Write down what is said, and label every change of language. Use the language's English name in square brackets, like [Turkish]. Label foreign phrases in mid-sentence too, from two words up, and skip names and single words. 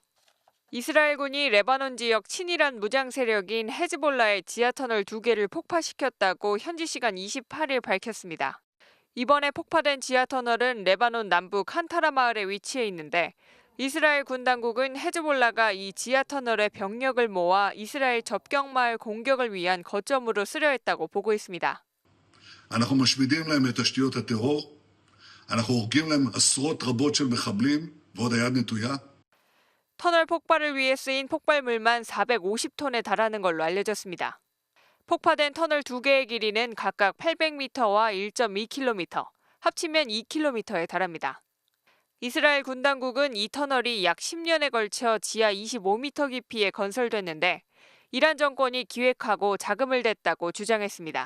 [Korean] 이스라엘군이 레바논 지역 친이란 무장 세력인 헤즈볼라의 지하터널 2개를 폭파시켰다고 현지 시간 28일 밝혔습니다. 이번에 폭파된 지하터널은 레바논 남부 칸타라 마을에 위치해 있는데 이스라엘 군 당국은 헤즈볼라가 이 지하터널의 병력을 모아 이스라엘 접경 마을 공격을 위한 거점으로 쓰려 했다고 보고 있습니다. [Hebrew] אנחנו משמידים להם את תשתיות הטרור, אנחנו הורגים להם עשרות רבות של מחבלים ועוד היד נטויה. [Korean] 터널 폭발을 위해 쓰인 폭발물만 450톤에 달하는 걸로 알려졌습니다. 폭파된 터널 2개의 길이는 각각 800m와 1.2km, 합치면 2km에 달합니다. 이스라엘 군 당국은 이 터널이 약 10년에 걸쳐 지하 25m 깊이에 건설됐는데 이란 정권이 기획하고 자금을 댔다고 주장했습니다.